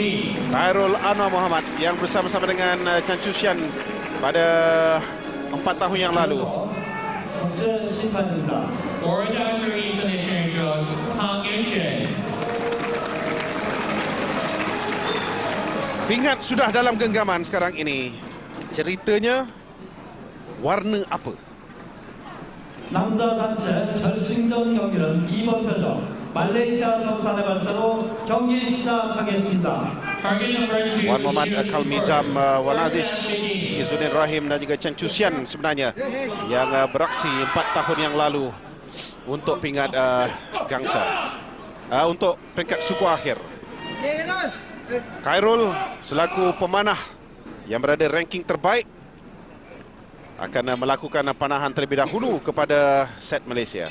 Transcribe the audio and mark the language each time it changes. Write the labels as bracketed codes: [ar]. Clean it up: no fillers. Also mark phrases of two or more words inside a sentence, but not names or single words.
[ms] Khairul Anwar Muhammad yang bersama-sama dengan Chan Chu-sian pada 4 tahun yang lalu. [en] World Archery International Judge Kang Yushen. [ms] Pingat sudah dalam genggaman sekarang ini. Ceritanya warna apa? [ko] 남자 단체 결승전 경기는 2번 표정 말레이시아 선수단의 발사로 경기 시작하겠습니다. [en] Target number 2, [ms] Wan Muhammad Kalmizam, Wan Aziz Izzuddin Rahim dan juga Chan Chu-sian sebenarnya yang beraksi 4 tahun yang lalu untuk pingat gangsa, untuk peringkat suku akhir. Khairul selaku pemanah yang berada ranking terbaik akan melakukan panahan terlebih dahulu kepada set Malaysia.